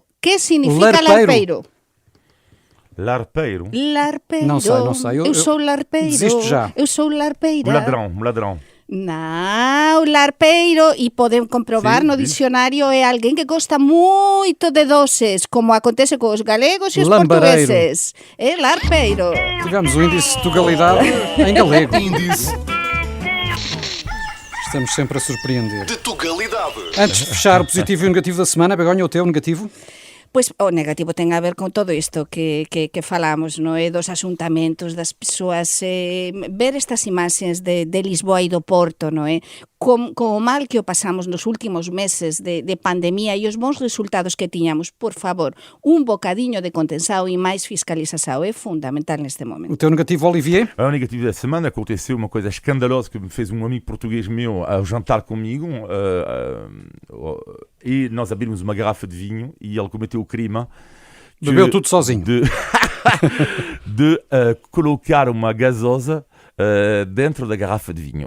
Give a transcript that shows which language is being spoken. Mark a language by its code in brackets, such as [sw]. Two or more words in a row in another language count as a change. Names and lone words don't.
[pt] Que significa larpeiro? Larpeiro. Larpeiro. Não sei. Eu sou larpeiro. desisto já. Eu sou larpeira. Um ladrão. Não, larpeiro, e podem comprovar Sim, no diz. dicionário, é alguém que gosta muito de doces, como acontece com os galegos e os Lambareiro. portugueses. É larpeiro. Tivemos o índice de tugalidade em galego. Índice Estamos sempre a surpreender. de Tugalidade. Antes de fechar o positivo e o negativo da semana, Begonha, o teu negativo? [gl] Pois o negativo ten a ver con todo isto que falamos, non é? Dos asuntamentos, das persoas, ver estas imaxes de Lisboa e do Porto, non é? Como mal que o pasamos nos últimos meses de pandemia e os bons resultados que tiñamos, por favor, un bocadiño de contensado e máis fiscalização é fundamental neste momento. [pt] O teu negativo, Olivier? O negativo da semana aconteceu uma coisa escandalosa que me fez um amigo português meu ao jantar comigo e nós abrimos uma garrafa de vinho e ele cometeu o crime Bebeu tudo sozinho. de colocar uma gasosa dentro da garrafa de vinho.